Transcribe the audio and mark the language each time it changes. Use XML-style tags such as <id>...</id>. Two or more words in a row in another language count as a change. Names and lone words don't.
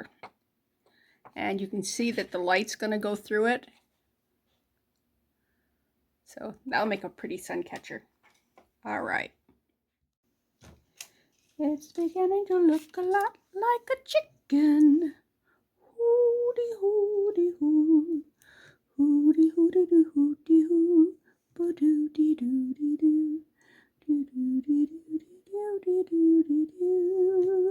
<en>And you can see that the light's going to go through it. So that'll make a pretty sun catcher. All right. It's beginning to look a lot like a chicken. Hooty hooty hoo. Hooty hooty doo hooty hoo. Ba doo dee doo dee doo. Doo doo dee doo dee doo dee doo dee doo.</en>